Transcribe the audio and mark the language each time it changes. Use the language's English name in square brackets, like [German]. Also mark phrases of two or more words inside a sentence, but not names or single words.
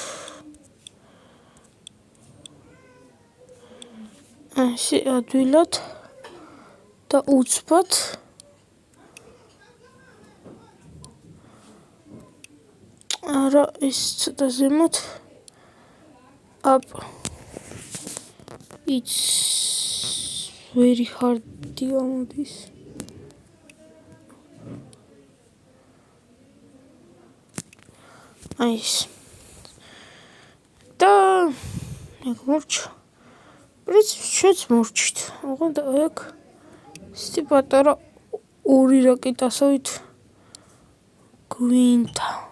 [Georgian] ასე ადვილად და უცბად. არა, ეს ცოტა ზემოთ. [English] It's very hard გამოდის. [Georgian] აი ეს. და ეგ მორჩა. პრინციპში ჩვენც მორჩით. ოღონდ აქ ისეთი პატარა 2 რაკეტასავით გვინდა.